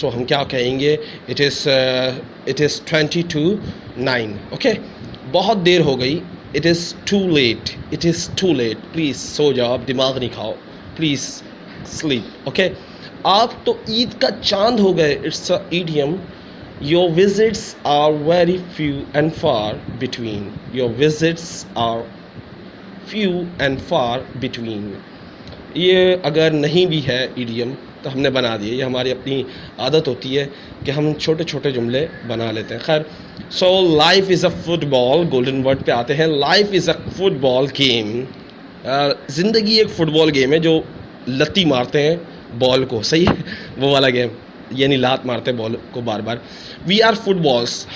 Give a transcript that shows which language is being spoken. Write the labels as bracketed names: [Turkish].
[Urdu] سو ہم کیا کہیں گے, [English] It is 20 to 9. [Urdu] اوکے بہت دیر ہو گئی. [English] It is too late, it is too late. [Urdu] Please سو جاؤ, دماغ نہیں کھاؤ, [English] Please sleep. [Urdu] اوکے آپ تو عید کا چاند ہو گئے. [English] It's a idiom. Your visits are very few and far between. Your visits are few and far between. [Urdu] یہ اگر نہیں بھی ہے ایڈیم تو ہم نے بنا دیے. یہ ہماری اپنی عادت ہوتی ہے کہ ہم چھوٹے چھوٹے جملے بنا لیتے ہیں. خیر so [English] Life is a football. [Urdu] Golden word پہ آتے ہیں. [English] Life is a football game. [Urdu] زندگی ایک فٹ بال گیم ہے جو لتی مارتے ہیں بال کو, صحیح وہ والا گیم, یعنی لات مارتے ہیں بال کو بار بار. [English] We are footballs.